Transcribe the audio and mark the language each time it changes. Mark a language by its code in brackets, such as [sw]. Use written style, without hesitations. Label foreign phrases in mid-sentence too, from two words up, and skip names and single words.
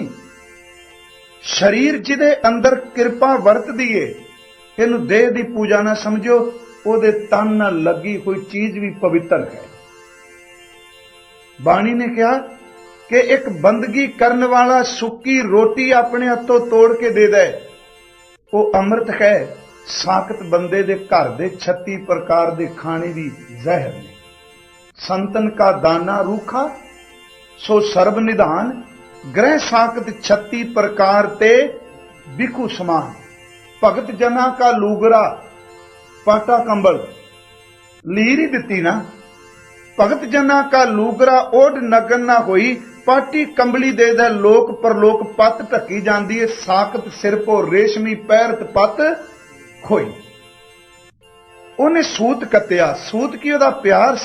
[pa] ਸ਼ਰੀਰ ਜਿਦੇ ਅੰਦਰ ਕਿਰਪਾ ਵਰਤਦੀ ਹੈ, ਇਹਨੂੰ ਦੇਹ ਦੀ ਪੂਜਾ ਨਾ ਸਮਝੋ, ਓਦੇ ਤਨ ਨਾਲ ਲਗੀ ਕੋਈ ਚੀਜ਼ ਭੀ ਪਵਿੱਤਰ ਹੈ। ਬਾਣੀ ਨੇ ਕਹਾ ਕਿ ਏਕ ਬੰਦਗੀ ਕਰਨੇ ਵਾਲਾ ਸੁੱਕੀ ਰੋਟੀ ਅਪਨੇ ਹਥੋਂ ਤੋੜ ਕੇ ਦੇ ਦੇ, ਵੋ ਅੰਮ੍ਰਿਤ ਹੈ। ਸਾਕਤ ਬੰਦੇ ਦੇ ਘਰ ਦੇ 36 ਪ੍ਰਕਾਰ ਦੇ ਖਾਣੇ ਭੀ ਜ਼ਹਿਰ ਨੇ। ਸੰਤਨ ਕਾ ਦਾਨਾ ਰੂਖਾ ਸੋ ਸਰਵ ਨਿਧਾਨ, ਗ੍ਰਹ ਸਾਕਤ 36 ਪ੍ਰਕਾਰ ਤੇ ਬਿਖੁ ਸਮਾਨ। ਭਗਤ ਜਨਾ ਕਾ ਲੂਗਰਾ ਪਾਟਾ ਕੰਬਲ ਲੀਰ ਹੀ ਦਿਤੀ ਨਾ। ਭਗਤ ਜਨਾ ਕਾ ਲੂਗਰਾ ਓਢ ਨਗਨ ਨਾ ਹੋਈ, ਪਾਟੀ ਕੰਬਲੀ ਦੇ ਦੇ ਲੋਕ ਪਰਲੋਕ ਪਤ ਢਕੀ ਜਾਂਦੀ ਹੈ। ਸਾਕਤ ਸਿਰ ਪੋ ਰੇਸ਼ਮੀ ਪੈਰਤ ਪਤ ਖੋਈ। ਉਨ੍ਹੇਂ ਸੂਤ ਕੱਤਿਆ। ਸੂਤ ਕੀ ਓਦਾ ਪਿਆਰ ਸੀ।